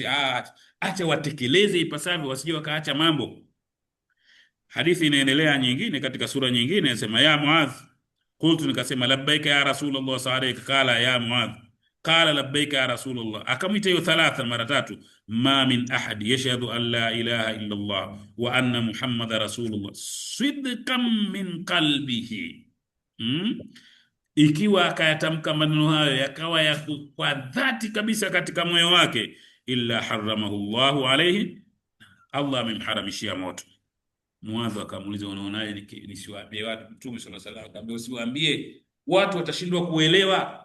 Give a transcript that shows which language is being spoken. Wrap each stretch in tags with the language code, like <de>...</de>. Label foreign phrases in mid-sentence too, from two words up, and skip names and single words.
<sw>Acha watekeleze ipasavyo, wasije wakaacha mambo. Hadithi inaendelea nyingine katika sura nyingine, inasema</sw> <ar>يا معاذ، قلت, nikasema لبيك يا رسول الله صلى الله، قال يا معاذ، قال لبيك يا رسول الله,</ar> <sw>akamwita hiyo thalatha, mara tatu.</sw> <ar>ما من أحد يشهد أن لا إله إلا الله وأن محمدا رسول الله صدقا من قلبه,</ar> <sw>ikiwa akayatamka maneno hayo yakawa ya kwa dhati kabisa katika moyo wake,</sw> <ar>إلا حرمه الله عليه,</ar> <sw>Allah amemharamishia moto. Muadh akamuuliza, unaonaje nisiwaambie watu? Mtume</sw> <ar>صلى الله عليه وسلم</ar> <sw>akamwambia, usiwaambie watu, watashindwa kuelewa.</sw>